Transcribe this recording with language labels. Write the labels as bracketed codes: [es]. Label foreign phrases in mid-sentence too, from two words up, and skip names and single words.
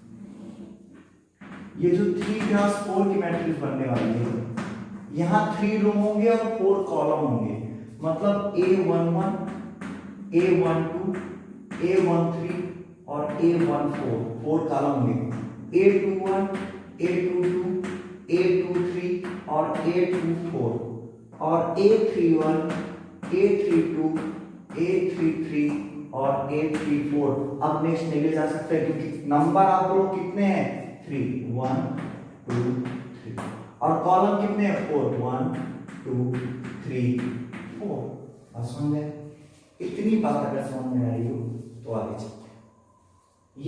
[hi] ये जो 3x4 की मैट्रिक्स बनने वाली है, यहां 3 रो होंगे और 4 कॉलम होंगे, मतलब A11 A12 A13 और A14 4 कॉलम होंगे, A21 A22 A23 और A24 और A31 A32 A33 और A34। अब नेक्स्ट नहीं ले जा सकते क्योंकि नंबर आप लोग कितने हैं, 3 1 2 3, और कॉलम कितने हैं, 4 1 2 3 4। अब समझ गए, इतनी बात अगर समझ में आ रही हो तो आगे चलते हैं।